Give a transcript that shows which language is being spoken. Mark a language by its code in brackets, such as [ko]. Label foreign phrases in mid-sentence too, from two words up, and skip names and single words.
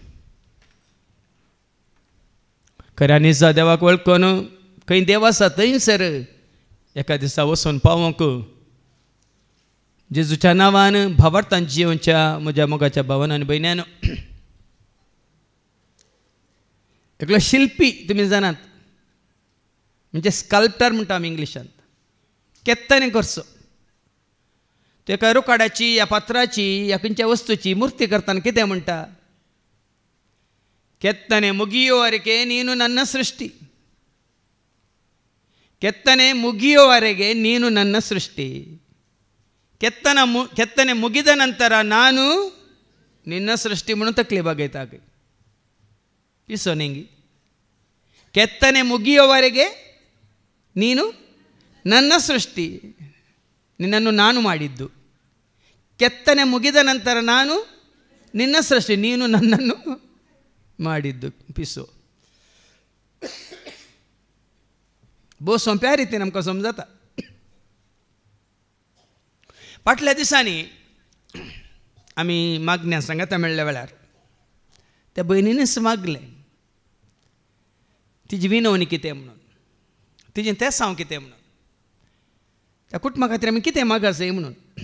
[kok] खऱ्यान दिसा देवाक वळखून खंय देव आसा थंयसर एका दिसा वचून पावोंक जेजूच्या नांवान भावार्थान जिवच्या म्हज्या मोगाच्या भावान आनी भयण्यान एकलो शिल्पी तुमी जाणात, म्हणजे स्कल्पटर म्हणटा आमी इंग्लिशांत. केत्तांनी करचो तो एका रुखाडाची या पात्राची या खंयच्या वस्तूची मुर्ती करतना कितें म्हणटा, [kn] ಕೆತ್ತನೆ ಮುಗಿಯುವವರೆಗೆ ನೀನು ನನ್ನ ಸೃಷ್ಟಿ, ಕೆತ್ತನೆ ಮುಗಿಯುವವರೆಗೆ ನೀನು ನನ್ನ ಸೃಷ್ಟಿ, ಕೆತ್ತನೆ ಮುಗಿದ ನಂತರ ನಾನು ನಿನ್ನ ಸೃಷ್ಟಿ [kok] म्हणून तकली बघायता पिसो नेंगी. [kn] ಕೆತ್ತನೆ ಮುಗಿಯುವವರೆಗೆ ನೀನು ನನ್ನ ಸೃಷ್ಟಿ, ನಿನ್ನನ್ನು ನಾನು ಮಾಡಿದ್ದು. ಕೆತ್ತನೆ ಮುಗಿದ ನಂತರ ನಾನು ನಿನ್ನ ಸೃಷ್ಟಿ, ನೀನು ನನ್ನನ್ನು ಮಾಡಿದ್ದು. [kok] पिसो बो सोंप्या रितीन आमकां समजता. फाटल्या दिसांनी आमी मागण्या सांगाता मेळ्ळ्या वेळार त्या भयणीनच मागलें तिजी विनवणी कितें म्हणून, तिजें तेंसांव कितें म्हणून, त्या कुटुंबा खातीर आमी कितें मागस म्हणून.